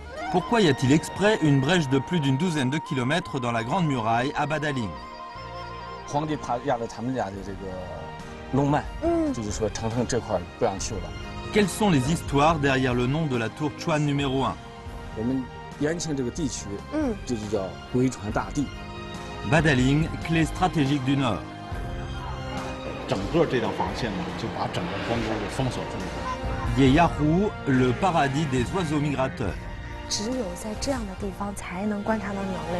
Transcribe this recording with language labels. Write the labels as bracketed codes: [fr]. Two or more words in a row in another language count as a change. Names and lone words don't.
[fr] Pourquoi y a-t-il exprès une brèche de plus d'une douzaine de kilomètres dans la Grande Muraille à Badaling? [zh] 皇帝怕压了他们家的这个龙脉，就是说长城这块不让修了。 [fr] Quelles sont les histoires derrière le nom de la tour Chuan numéro 1? [zh] 我们延庆这个地区，这就叫鬼川大地。 [fr] Badaling, clé stratégique du Nord. [zh] 整个这条防线呢，就把整个关中给封锁住了。 [fr] Yeyahu, le paradis des oiseaux migrateurs. [zh] 只有在这样的地方才能观察到鸟类。